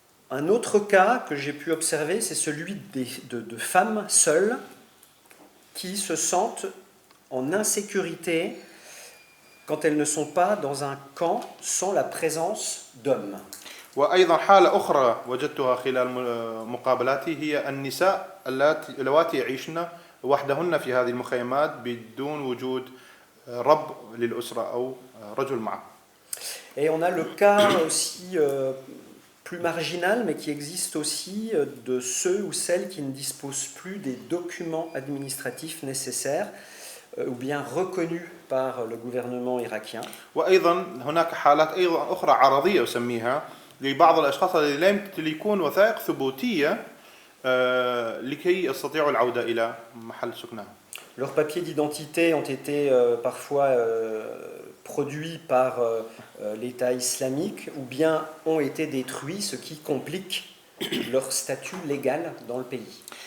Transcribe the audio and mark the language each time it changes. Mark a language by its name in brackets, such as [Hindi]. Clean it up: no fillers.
[French] Un autre cas que j'ai pu observer, c'est celui de femmes seules qui se sentent en insécurité quand elles ne sont pas dans un camp sans la présence d'hommes. [Arabic] وأيضا حالة أخرى وجدتها خلال مقابلاتي هي النساء اللواتي يعيشن وحدهن في هذه المخيمات بدون وجود رب للأسرة أو رجل معه. [French] Et on a le cas aussi plus marginal, mais qui existe aussi de ceux ou celles qui ne disposent plus des documents administratifs nécessaires ou bien reconnus par le gouvernement irakien. [Arabic] وأيضا هناك حالات أيضا أخرى عرضية أسميها لبعض الأشخاص الذين لا يمتلكون وثائق ثبوتية لكي يستطيعوا العودة إلى محل سكنهم. [French] Leurs papiers d'identité ont été parfois produits par l'État islamique ou bien ont été détruits, ce qui complique leur statut légal dans le pays.